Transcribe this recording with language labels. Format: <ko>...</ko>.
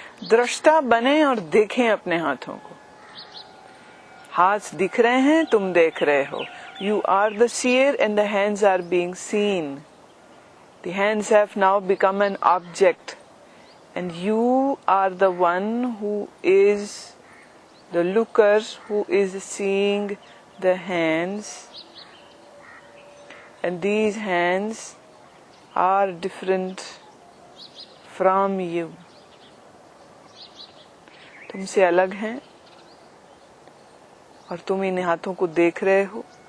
<hi>दृष्टा बने और देखें अपने हाथों को। हाथ दिख रहे हैं, तुम देख रहे हो।</hi> <en>You are the seer and the hands are being seen. The hands have now become an object and you are the one who is the looker, who is seeing the hands, and these hands are different from you.</en> <hi>तुमसे अलग हैं और तुम इन हाथों को देख रहे हो।</hi>